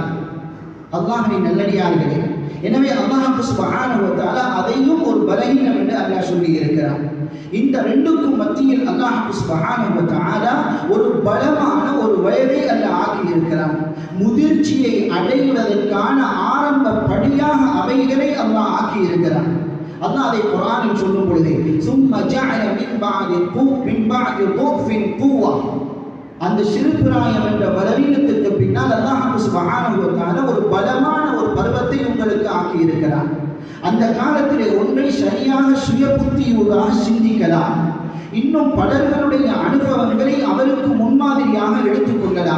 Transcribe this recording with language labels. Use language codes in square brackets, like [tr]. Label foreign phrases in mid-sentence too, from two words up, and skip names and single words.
[ta] அல்லாஹ்வின் நல்லடியார்களே, எனவே [ar] الله سبحانه وتعالى [ta] அதையும் ஒரு பலகீனம் என்று அல்லாஹ் சொல்லி இருக்கிறார். இந்த ரெண்டுக்கும் மத்தியில் [ar] الله سبحانه وتعالى [ta] ஒரு பலமான ஒரு வயதை அல்லாஹ் ஆக்கி இருக்கிறான். முதிர்ச்சியை அடைவதற்கான ஆரம்ப படியாக அவைகளை அல்லாஹ் ஆக்கி இருக்கிறான். அல்லாஹ் அதை குர்ஆனில் சொல்லும் பொழுது, [ar] ثم جعل من بعد ضعف قوة, [ta] அந்த சிறு பிராயம் என்ற பலவீனத்திற்கு பின்னால் [ar] الله سبحانه وتعالى [ta] ஒரு பலமான ஒரு பருவத்தை உங்களுக்கு ஆக்கி இருக்கிறான். அந்த காலத்திலே ஒன்றை சரியாக சுய புத்தியூடாக சிந்திக்கலாம். இன்னும் பலர்களுடைய அனுபவங்களை அவருக்கு முன்மாதிரியாக எடுத்துக்கொள்ளலாம்.